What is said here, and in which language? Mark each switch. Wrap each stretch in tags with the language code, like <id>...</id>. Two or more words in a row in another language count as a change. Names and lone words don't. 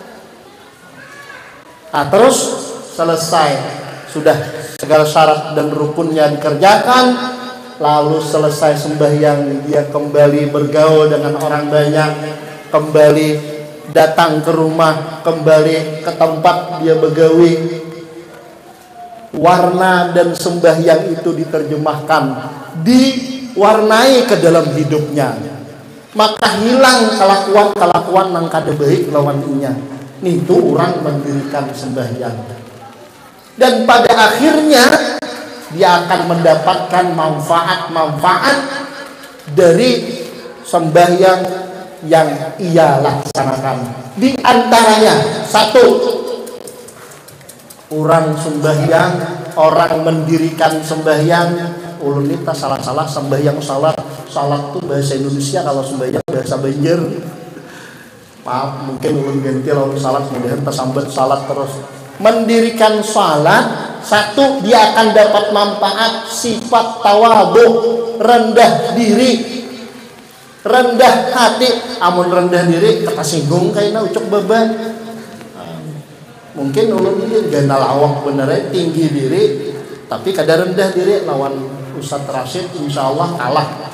<id>Nah terus selesai, sudah segala syarat dan rukunnya dikerjakan, lalu selesai sembahyang, dia kembali bergaul dengan orang banyak, kembali datang ke rumah, kembali ke tempat dia begawi. Warna dan sembahyang itu diterjemahkan, diwarnai ke dalam hidupnya.</id> <bjn>Maka hilang kelakuan nang kada baik lawan inya.</bjn> <id>Itu orang mendirikan sembahyang. Dan pada akhirnya dia akan mendapatkan manfaat-manfaat dari sembahyang yang ia laksanakan. Di antaranya, satu, orang sembahyang, orang mendirikan sembahyang.</id> <bjn>Ulun ini tak salah-salah sembahyang salat tuh bahasa Indonesia, kalau sembahyang bahasa Banjar. Maaf, mungkin ulun ganti lawan salat,</bjn> <id>kemudian tersambat salat terus. Mendirikan salat, satu, dia akan dapat manfaat sifat tawadhu, rendah diri, rendah hati.</id> <bjn>Amun rendah diri ketasinggung kayaknya ucuk beban. Mungkin ulun ini ganal awak benernya tinggi diri, tapi kada rendah diri lawan Ustaz Rashid,</bjn> <ar>إن شاء الله</ar> <bjn>kalah.</bjn>